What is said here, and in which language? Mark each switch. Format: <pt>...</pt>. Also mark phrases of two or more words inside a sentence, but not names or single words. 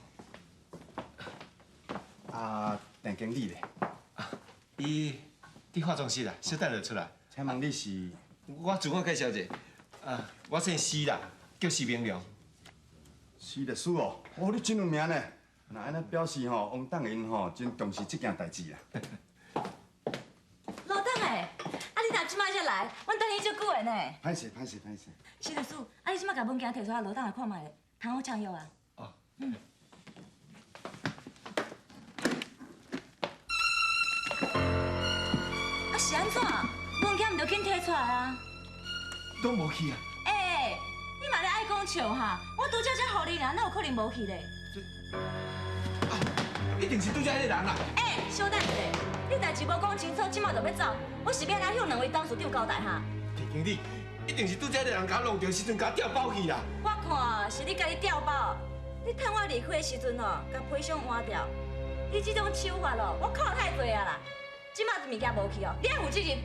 <nan>大经理咧。伊伫化妆室啦，小等就出来。请问你是？我自我介绍者，我姓施啦，叫施明良。施律师哦，你真有名呢。那安尼表示吼，王党因吼真重视这件代志啊。罗党诶，你若即摆才来，阮等你足久的呢。歹势。徐律师，你即摆甲文件摕出来，罗党来看卖咧，通好签约啊。哦。是安怎？文件毋着紧摕出来啊？都无去啊？你嘛咧爱讲笑哈？我拄则才互你啦，哪有可能无去咧？一定是拄则迄个人啦。小等一下，你代志无讲清楚，即马就要走，我是要来向两位董事长交代哈。田经理，一定是拄则迄个人甲我弄着时阵，甲我调包去啦。我看是你家己调包， 你趁我离开的时阵哦，甲皮箱换掉。你这种手法咯，我靠太多啊啦！即马物件无去哦，你爱负责任。</nan>